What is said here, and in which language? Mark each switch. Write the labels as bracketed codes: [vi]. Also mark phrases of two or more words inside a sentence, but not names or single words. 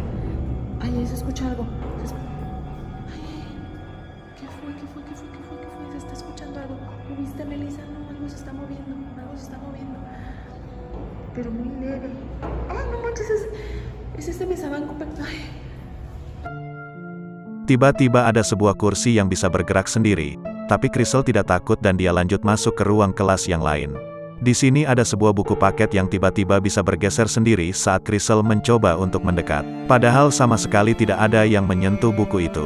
[es] Ay, ahí se escucha algo. Ay, ¿qué fue? Se está escuchando algo. ¿Lo viste, Melissa? No, algo se está moviendo. Pero muy leve. Ay, no manches, es este mesabanco. Ay. [id] Tiba-tiba ada sebuah kursi yang bisa bergerak sendiri, tapi Crystal tidak takut dan dia lanjut masuk ke ruang kelas yang lain. Di sini ada sebuah buku paket yang tiba-tiba bisa bergeser sendiri saat Crystal mencoba untuk mendekat. Padahal sama sekali tidak ada yang menyentuh buku itu.